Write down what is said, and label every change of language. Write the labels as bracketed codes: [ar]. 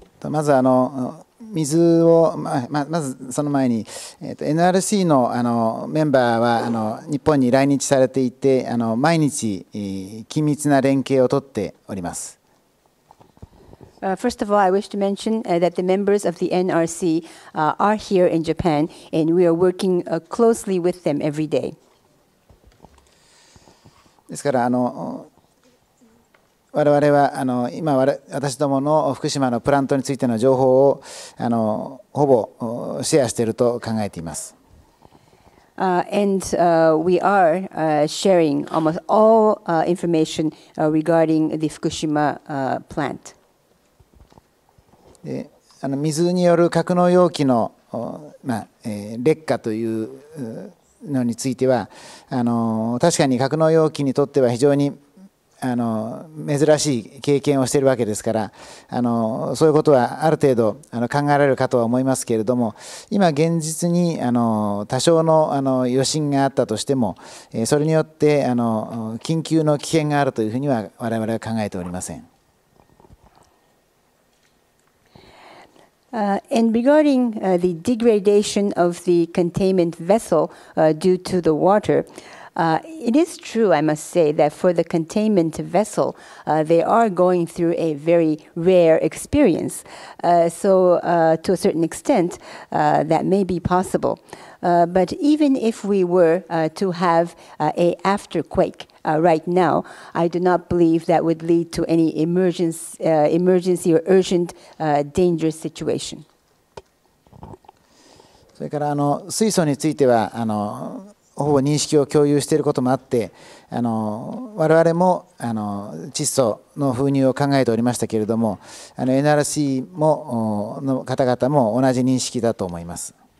[ja] まず水を、まずその前に、NRC のメンバーは日本に来日されていて、毎日緊密な連携をとっております。 [en] First of all, I wish to mention that the members of the NRC are here in Japan, and we are working closely with them every day. [ja] ですから我々は今私どもの福島のプラントについての情報をほぼシェアしていると考えています。 [en] And we are sharing almost all information regarding the Fukushima plant. [ja] で水による格納容器の劣化というのについては確かに格納容器にとっては非常に珍しい経験をしているわけですからそういうことはある程度考えられるかとは思いますけれども、今現実に多少の余震があったとしてもそれによって緊急の危険があるというふうには我々は考えておりません。 [en] And regarding the degradation of the containment vessel due to the water, it is true, I must say, that for the containment vessel, they are going through a very rare experience. So to a certain extent, that may be possible. But even if we were to have an afterquake right now, I do not believe that would lead to any emergency or urgent dangerous situation. [ja] それから水素についてはほぼ認識を共有していることもあって我々も窒素の封入を考えておりましたけれどもNRC の方々も同じ認識だと思います。